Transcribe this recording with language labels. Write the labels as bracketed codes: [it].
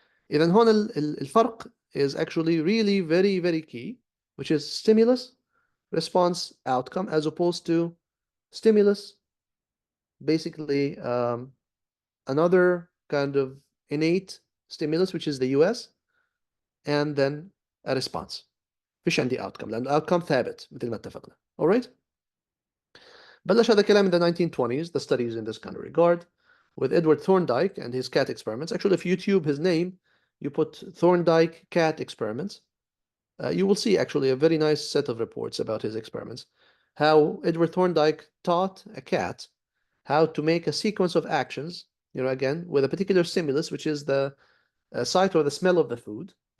[ar] إذن هون الفرق [en] is actually really very, very key, which is stimulus, response, outcome, as opposed to stimulus, basically another kind of innate stimulus, which is the US, and then a response. [ar] فيش عندي outcome لأن outcome ثابت مثل ما اتفقنا. [en] All right? [ar] بلش هذا الكلام [en] in the 1920s, the studies in this kind of regard, with Edward Thorndike and his cat experiments. Actually, if you YouTube his name, you put Thorndike cat experiments, you will see actually a very nice set of reports about his experiments. How Edward Thorndike taught a cat how to make a sequence of actions, again, with a particular stimulus, which is the sight or the smell of the food.